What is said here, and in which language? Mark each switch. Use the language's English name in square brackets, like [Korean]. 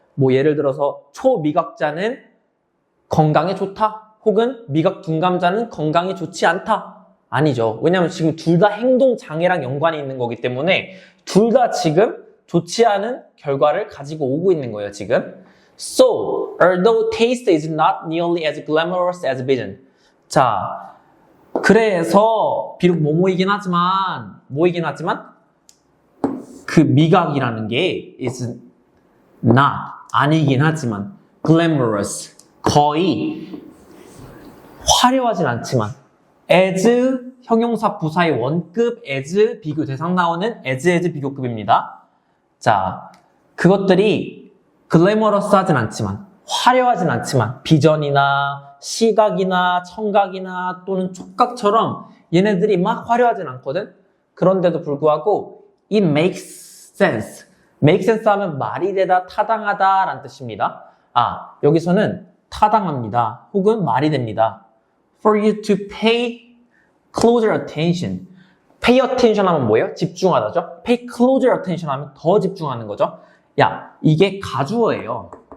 [Korean] 뭐 예를 들어서 초미각자는 건강에 좋다, 혹은 미각 둔감자는 건강에 좋지 않다. 아니죠. 왜냐하면 지금 둘 다 행동 장애랑 연관이 있는 거기 때문에 둘 다 지금 좋지 않은 결과를 가지고 오고 있는 거예요, 지금. [English] So, although taste is not nearly as glamorous as vision. [Korean] 자, 그래서 비록 뭐뭐이긴 하지만 그 미각이라는 게 is not, 아니긴 하지만 glamorous, 거의 화려하진 않지만 as 형용사 부사의 원급 as 비교 대상 나오는 as 비교급입니다. 자, 그것들이 글래머러스 하진 않지만, 화려하진 않지만 비전이나 시각이나 청각이나 또는 촉각처럼 얘네들이 막 화려하진 않거든. 그런데도 불구하고 it makes sense. make sense 하면 말이 되다, 타당하다 라는 뜻입니다. 여기서는 타당합니다. 혹은 말이 됩니다. For you to pay [English] closer attention. pay attention 하면 뭐예요? [Korean] 집중하다죠? pay closer attention 하면 더 집중하는 거죠? 야, 이게 가주어예요.